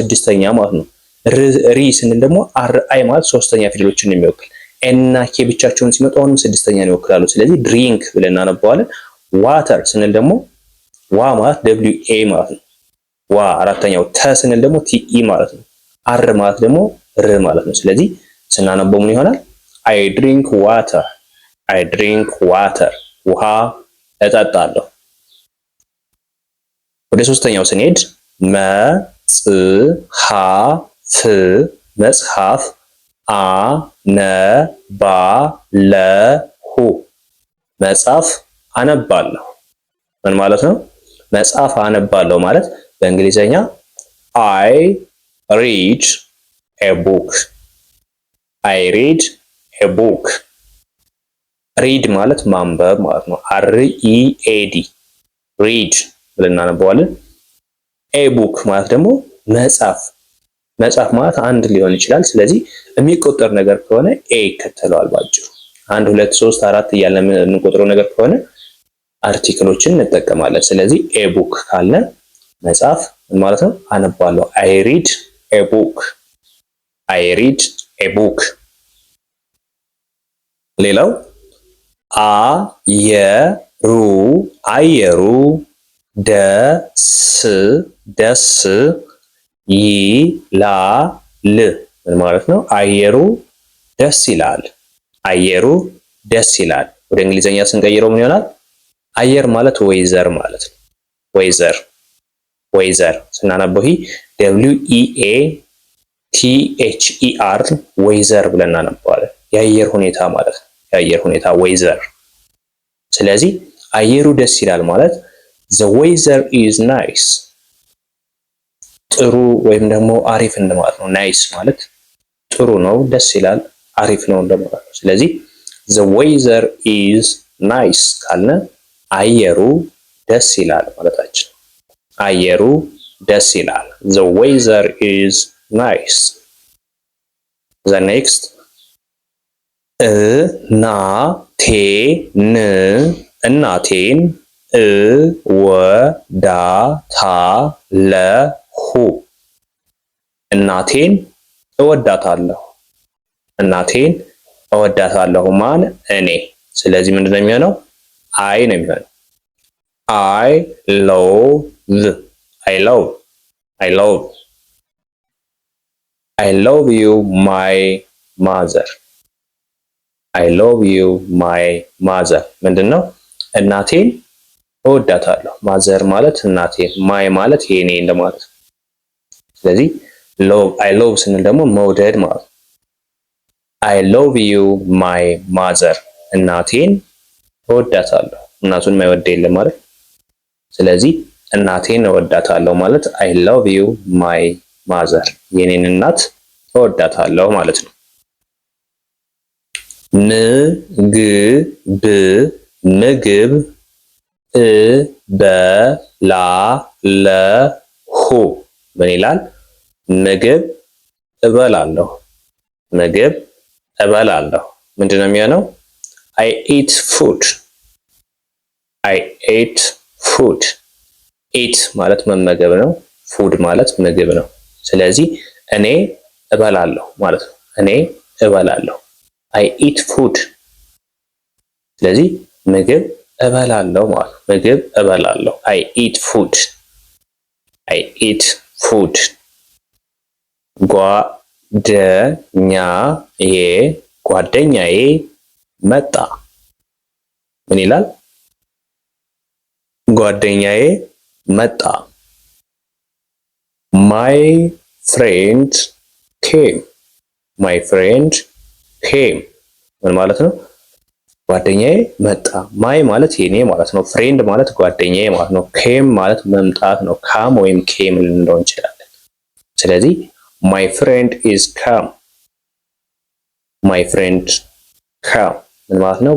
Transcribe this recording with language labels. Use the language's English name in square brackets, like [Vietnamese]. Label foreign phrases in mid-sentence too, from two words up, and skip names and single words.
[Amharic] ስድስተኛ ማለት ነው። ሪ ስንል ደግሞ RI ማለት ሶስተኛ ፊደሎችን ነው የሚወክል። እና ኬ ብቻቸውን ሲመጡ አሁንም ስድስተኛ ነው ይወክላሉ። ስለዚህ ድሪንክ ብለን እናነባዋለን። ዋተር ስንል ደግሞ ዋ ማለት WA ማለት ነው። ዋ አራተኛው። ተ ስንል ደግሞ TE ማለት ነው። አር ማለት ደግሞ ር ማለት ነው። ስለዚህ ስናነበው ምን ይሆናል? [English] I drink water. I drink water. [Amharic] ውሃ እጠጣለሁ። ወደ ሶስተኛው ስንሄድ መጽሐፍ አነባለሁ። መጽሐፍ አነባለሁ ምን ማለት ነው? መጽሐፍ አነባለሁ ማለት በእንግሊዘኛ [English] I read a book. I read a book [Amharic] ሪድ ማለት ማንበብ ማለት ነው። READ ሪድ ብለን እናነበዋለን። [English] a book [Amharic] ማለት ደግሞ መጽሐፍ ማለት አንድ ሊሆን ይችላል። ስለዚህ የሚቆጠር ነገር ከሆነ ኤ ይከተለዋል ባጭሩ። 1 2 3 4 እያልን የምንቆጥረው ነገር ከሆነ አርቲክሎችን እንጠቀማለን። ስለዚህ [English] a book [Amharic] ካለ መጽሐፍ ማለት ነው። አነባለሁ [English] I read a book I read a book። [Amharic] ሌላው አየሩ ደስ ይላል ምን ማለት ነው? አየሩ ደስ ይላል። ወደ እንግሊዘኛ ስንቀይረው ምን ይሆናል? አየር ማለት ዌዘር ማለት ነው። ዌዘር ስናነበው WEATHER ዌዘር ብለን እናነበዋለን። የአየር ሁኔታ ማለት ነው። የአየር ሁኔታ ዌዘር። ስለዚህ አየሩ ደስ ይላል ማለት [English] the weather is nice [Amharic] ጥሩ ወይም ደግሞ አሪፍ እንደማለት ነው። ናይስ ማለት ጥሩ ነው፣ ደስ ይላል፣ አሪፍ ነው እንደማለት ነው። ስለዚህ [English] the weather is nice [Amharic] ካልነ አየሩ ደስ ይላል ማለታችን። አየሩ ደስ ይላል [English] the weather is nice። the next [Amharic] እናቴን እወዳታለሁ ማን? እኔ። ስለዚህ ምንድነው የሚሆነው? አይ ነው የሚሆነው። [English] I love you my mother [Amharic] ምንድነው? እናቴን እወዳታለሁ። ማዘር ማለት እናቴን፣ ማይ ማለት የኔ እንደማለት ነው። ስለዚህ [English] I love [Amharic] ስንል ደግሞ መውደድ ማለት ነው። [English] I love you my mother [Amharic] እናቴን እወዳታለሁ። እናቱን የማይወድ የለም ማለት። ስለዚህ እናቴን እወዳታለሁ ማለት [English] I love you my mother [Amharic] የኔን እናት እወዳታለሁ ማለት ነው። ምግብ እበላለሁ ምን ይላል? ምግብ እበላለሁ። ምንድነው የሚሆነው? [English] I eat food eat [Amharic] ማለት መመገብ ነው። ፉድ ማለት ምግብ ነው። ስለዚህ እኔ እበላለሁ ማለት ነው። እኔ እበላለሁ [English] I eat food። [Amharic] ስለዚህ ምግብ እበላለሁ ማለት ነው። ምግብ እበላለሁ [English] I eat food። [Amharic] ጓደኛዬ መጣ ምን ይላል? ጓደኛዬ መጣ [English] My friend came [Amharic] ምን ማለት ነው? ጓደኛዬ መጣ። ማይ ማለት የኔ ማለት ነው። ፍሬንድ ማለት ጓደኛዬ ማለት ነው። ኬም ማለት መምጣት ነው። ካም ወይም ኬም ልንለው እንችላለን። ስለዚህ [English] my friend is come [Amharic] ምን ማለት ነው?